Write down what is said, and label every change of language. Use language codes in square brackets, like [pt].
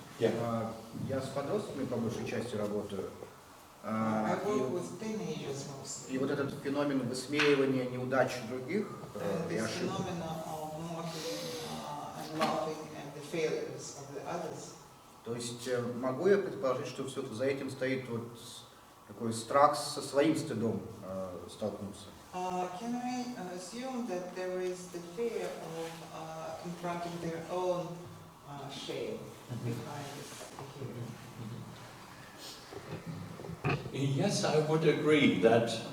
[ru] Я с подростками по большей части работаю. [en] I work with teenagers mostly. [ru] И вот этот феномен высмеивания неудач других и [en] This [ru] ошибок. [en] phenomenon of mocking and laughing at the failures of the others. [ru] То есть могу я предположить, что все за этим стоит вот такой страх со своим стыдом столкнуться? [en] Can I assume that there is the fear of confronting their own shame behind this behavior? Yes, I would agree that